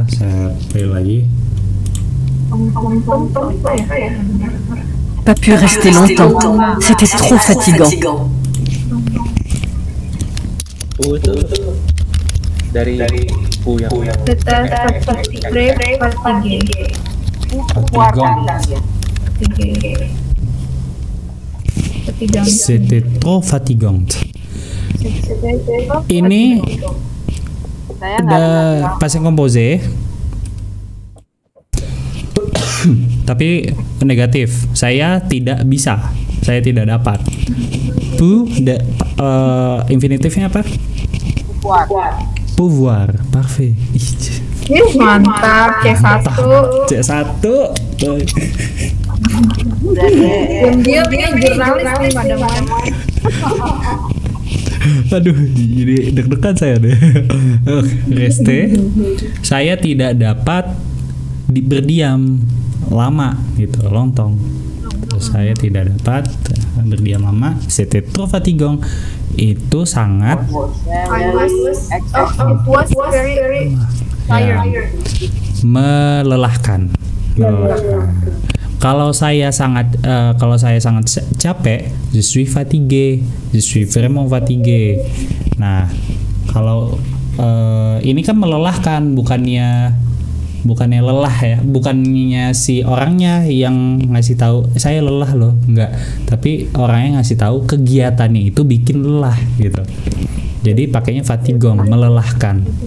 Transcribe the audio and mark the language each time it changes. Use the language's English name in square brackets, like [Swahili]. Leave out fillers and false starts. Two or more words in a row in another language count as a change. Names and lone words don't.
[Indonesian] Saya play lagi. [French] Pas pu rester longtemps. C'était trop fatigant. [Indonesian] Itu dari pu yang [French] C'était très fatigué. Fatigant. C'était trop fatigant. [Indonesian] Ini Saya ada [French] passé composé. [Indonesian] Tapi negatif. Saya tidak bisa. Saya tidak dapat. Infinitifnya apa? [French] Pouvoir. Parfait. [Indonesian] Mantap, C1. C1. Diam-diam ini jurnalis nih pada Aduh, jadi deg-degan saya deh. [French] Reste. [Indonesian] Saya tidak dapat berdiam lama gitu, lontong. Terus saya tidak dapat berdiam lama. [French] C'était trop fatigant. [Indonesian] Itu sangat ya, melelahkan. Kalau saya sangat capek, [French] je suis fatigué, je suis vraiment fatigué. [Indonesian] Nah, kalau ini kan melelahkan, bukannya lelah ya, bukannya si orangnya yang ngasih tahu saya lelah loh, enggak. Tapi orangnya ngasih tahu kegiatannya itu bikin lelah gitu. Jadi pakainya fatigong, melelahkan.